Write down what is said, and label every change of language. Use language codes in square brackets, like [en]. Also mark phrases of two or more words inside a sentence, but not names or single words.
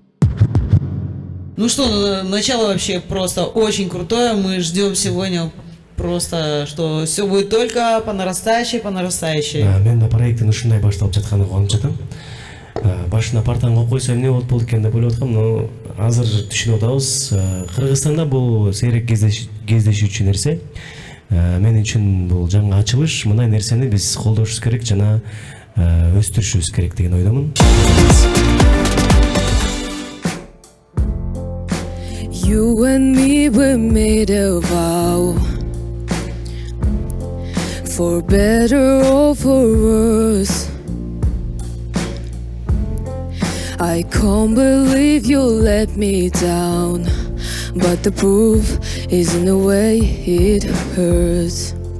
[ru] Ну что, начало вообще просто очень крутое. Мы ждем сегодня просто, что все будет только по нарастающей, по нарастающей. [ky] Мен да проекттин ушундай башталып жатканына кубанып жатам. Башына партаңга койсом эмне болот экен деп ойлоп аткам, но азыр түшүнүп атабыз. Кыргызстанда бул сейрек кездешүүчү нерсе. Мен үчүн бул жаңы ачылыш. Мындай нерсени биз колдошубуз керек жана өстүрүшүбүз керек деген ойдомун. [en] You and me were made a vow, for better or for worse. I can't believe you let me down, but the proof is in the way it hurts.